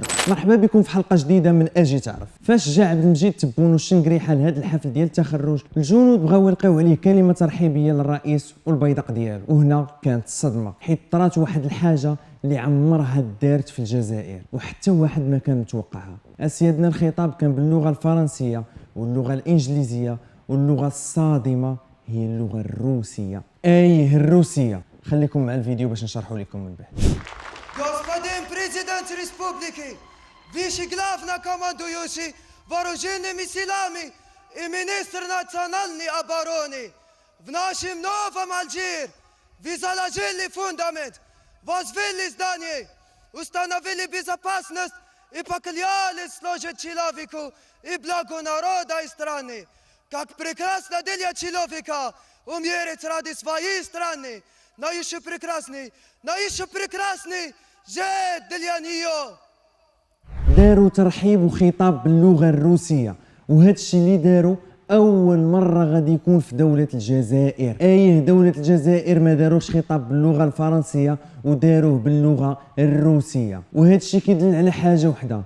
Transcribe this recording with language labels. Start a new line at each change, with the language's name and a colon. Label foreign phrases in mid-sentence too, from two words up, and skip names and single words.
Arabic: مرحبا بكم في حلقه جديده من اجي تعرف. فاش جا عبد المجيد تبون والشنقريحه لهاد الحفل ديال التخرج، الجنود بغاو يلقاو عليه كلمه ترحيبيه للرئيس والبيدق ديالو، وهنا كانت الصدمه حيت طرات واحد الحاجه اللي عمرها دارت في الجزائر وحتى واحد ما كان متوقعها. اسيادنا الخطاب كان باللغه الفرنسيه واللغه الانجليزيه واللغه الصادمه هي اللغه الروسيه. الروسيه. خليكم مع الفيديو باش نشرحوا لكم من بعد.
Russian: Господин президент республики, виши главна командующий вооруженными силами и министр национальной обороны, в нашем новом Алжир вы заложили фундамент, возвели здание, установили безопасность и поклялись служить человеку и благу народа и страны. Как прекрасно для человека умереть ради своей страны, но еще прекрасный جد для нее.
Arabic: داروا ترحيب وخطاب باللغه الروسيه، وهذا الشيء اللي داروا اول مره غادي يكون في دوله الجزائر. دوله الجزائر ما داروش خطاب باللغه الفرنسيه وداروه باللغه الروسيه، وهذا الشيء كيدل على حاجه وحده.